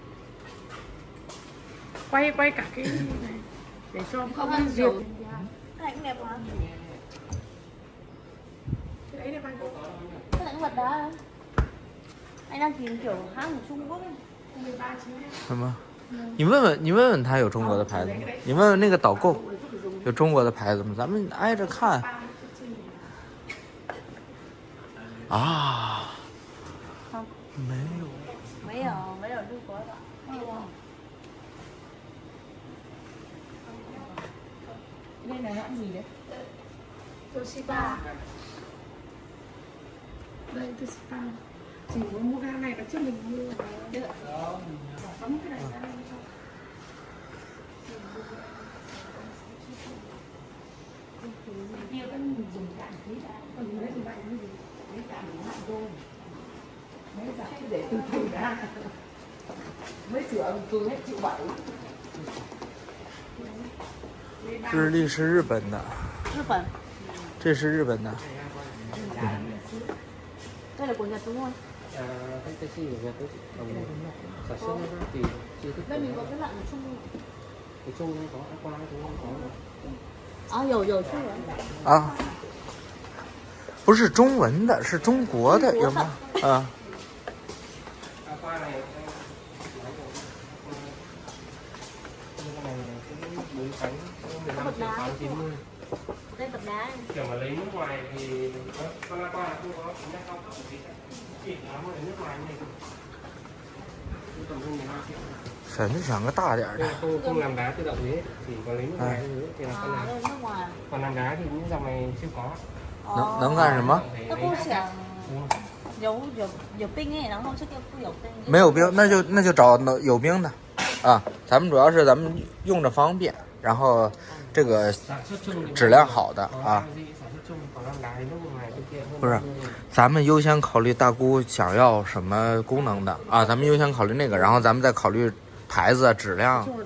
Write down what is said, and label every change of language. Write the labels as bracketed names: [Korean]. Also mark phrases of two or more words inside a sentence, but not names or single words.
[Vietnamese] Quay cả cái này để cho không bị diệt. Cái này cũng đẹp mà. Cái đấy là bao nhiêu? Cái này cũng bật đá. Anh đang tìm kiểu hãng của Trung Quốc ấy. 13 triệu. [Chinese] 什么？你问问他有中国的牌子吗？你问问那个导购有中国的牌子吗？咱们挨着看。啊，没有。没有中国的。 [Vietnamese] Đây là hãng gì đấy? Toshiba. Đây Toshiba. Chỉ muốn mua cái này là trước mình mua. Được. Bấm cái này ra đây cho. Kia cái mình dùng cạn tí đã. Còn lấy thì bạn cái gì? Lấy cạn để hạn rồi. Lấy giả chứ để từ đã. Mới sửa từ hết triệu 7. [Chinese] 日历是日本的。日本。这是日本的。 [Vietnamese] Đây là của Nhật đúng không? Cái taxi của Nhật đấy, sản xuất nó ra thì chưa thức. Đây mình có cái loại của Trung không? Cái Trung có, Aqua chúng không có. [Chinese] 啊，有出人。啊， 不是中文的，是中国的，有吗？啊。 [Vietnamese] Aqua này bốn cánh 1590. Đây bật đá. Kiểu mà lấy nước ngoài thì con Aqua là không có tính năng cao cấp gì cả. Chỉ nó lấy nước ngoài này. Tầm hơn 12 triệu. [Chinese] 神想个大点的。 [Vietnamese] Không làm đá tự động đấy, chỉ có lấy nước ngoài thôi thì là con làm. Đây nước ngoài. Còn làm đá thì những dòng này chưa có. [Chinese] 能干什么？他不想有冰哎，然后这个不有冰。没有冰，那就找有冰的，啊，咱们主要是咱们用着方便，然后这个质量好的啊。不是，咱们优先考虑大姑想要什么功能的啊，咱们优先考虑那个，然后咱们再考虑牌子、质量。